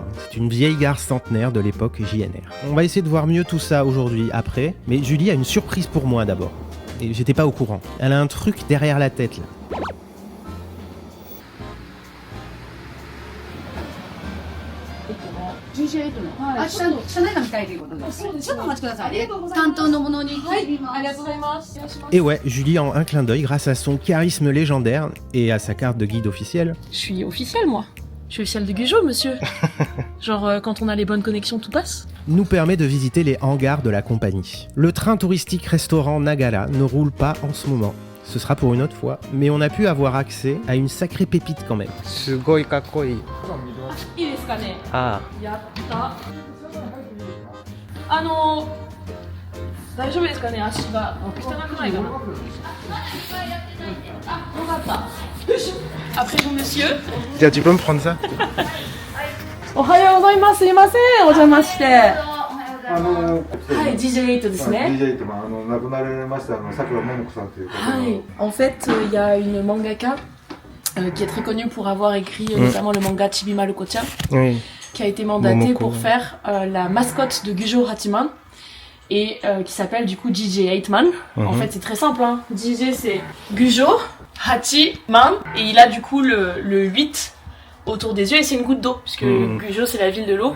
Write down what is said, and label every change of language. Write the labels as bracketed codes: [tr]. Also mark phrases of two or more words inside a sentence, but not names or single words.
[fr] C'est une vieille gare centenaire de l'époque JNR. On va essayer de voir mieux tout ça aujourd'hui après, mais Julie a une surprise pour moi d'abord. Et j'étais pas au courant. Elle a un truc derrière la tête là. [ja] GJ8 の、明日の車内が見たいということで、ちょっとお待ちくださいね。担当のものに入ります。ありがとうございます。 [fr] Et ouais, Julie en un clin d'œil grâce à son charisme légendaire et à sa carte de guide officielle. Je suis officielle, moi. Je suis officielle de Gujo, monsieur. Genre, quand on a les bonnes connexions, tout passe. Nous permet de visiter les hangars de la compagnie. Le train touristique restaurant Nagara ne roule pas en ce moment. Ce sera pour une autre fois, mais on a pu avoir accès à une sacrée pépite quand même. [ja] すごいかっこいい。いいですかね。あやった。大丈夫ですかね、足が。汚くないかな。あ、よかった。よし。 [fr] Après vous, monsieur. Tiens, tu peux me prendre ça? [ja] おはようございます。すいません。お邪魔して。はい、 GJ8 ですね。 DJ と亡くなられましたさくらももこさんという方の。 [fr] En fait, il y a une mangaka qui est très connue pour avoir écrit notamment le manga Chibi Maruko-chan, Oui. qui a été mandatée Momoko. pour faire la mascotte de Gujo Hachiman et qui s'appelle du coup GJ8man. En fait, c'est très simple, hein. GJ c'est Gujo Hachiman et il a du coup le 8 autour des yeux et c'est une goutte d'eau puisque Gujo c'est la ville de l'eau.